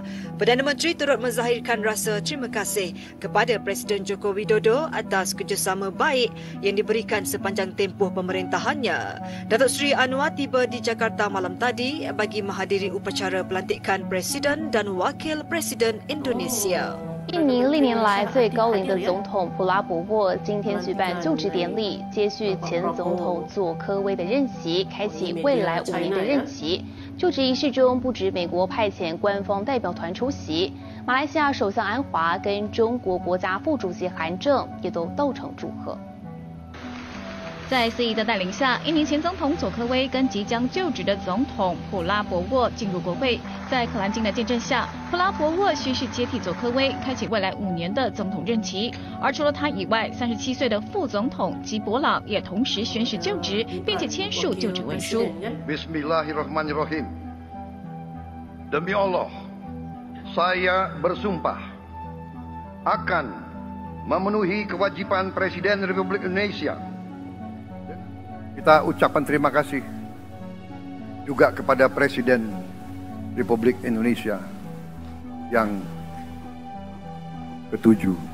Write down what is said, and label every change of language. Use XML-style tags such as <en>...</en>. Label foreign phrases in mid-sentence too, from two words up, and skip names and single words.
<ms>Perdana Menteri turut menzahirkan rasa terima kasih kepada Presiden Joko Widodo atas kerjasama baik yang diberikan sepanjang tempoh pemerintahannya. Datuk Seri Anwar tiba di Jakarta malam tadi bagi menghadiri upacara pelantikan Presiden dan Wakil Presiden Indonesia.</ms> <zh>印尼历年来最高龄的总统普拉博沃今天举办就职典礼，接续前总统佐科威的任期，开启未来5年的任期。就职仪式中，不止美国派遣官方代表团出席，马来西亚首相安华跟中国国家副主席韩正也都到场祝贺。在司仪的带领下，印尼前总统佐科威跟即将就职的总统普拉博沃进入国会。在可兰经的见证下，普拉博沃宣誓接替佐科威，开启未来5年的总统任期。而除了他以外，37岁的副总统吉伯朗也同时宣誓就职，并且签署就职文书。</zh> <id>Bismillahirrahmanirrahim. Demi Allah, saya bersumpah akan memenuhi kewajiban Presiden Republik Indonesia. Kita ucapkan terima kasih juga kepada Presiden Republik Indonesia yang ke-7.</id>